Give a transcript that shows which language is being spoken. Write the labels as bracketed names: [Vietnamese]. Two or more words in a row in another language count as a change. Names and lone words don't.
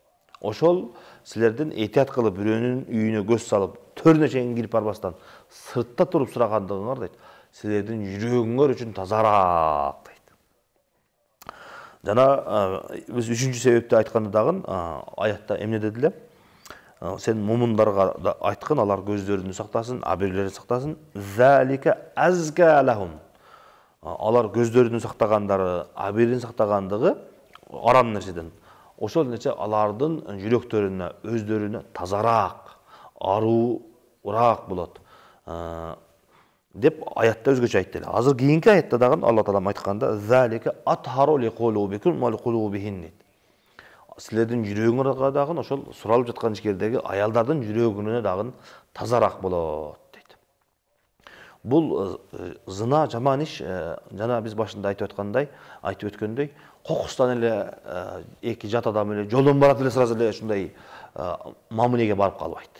[Kyrgyz] Ошол силердин этият кылып, бирөөнүн үйүнө көз салып, төрүнө чейин кирип барбастан сыртта туруп сурагандыгыңар дейт. Силердин жүрөгүңөр үчүн тазараак дейт. Жана биз үчүнчү себепти айтканда дагы аятта эмне дедиле? Сен мумундарга айткын, алар көздөрүн сактасын, абирлерин сактасын. [Arabic] ذلك أزكى لهم. [Kyrgyz] Алар көздөрүн сактагандары, абирин сактагандыгы арам нерседен. Ошол нерсе алардын жүрөктөрүнө, өздөрүнө тазараак, аруураак болот. Деп аятта өзгөчө айтты. Азыр кийинки аятта дагы Алла Таалам айтканда [Arabic] ذلك أطهر لقلوبكم ولقلوبهن [Kyrgyz] дейт. Силердин жүрөгүңөргө дагы ошол суралып жаткан ишкердеги аялдардын жүрөгүнө дагы тазараак болот дейт. Бул зына жаман иш, жана биз башында айтып өткөндөй, кокустан эле эки жат адам эле жолдон барат эле сразу эле ушундай мамилеге барып калбайт.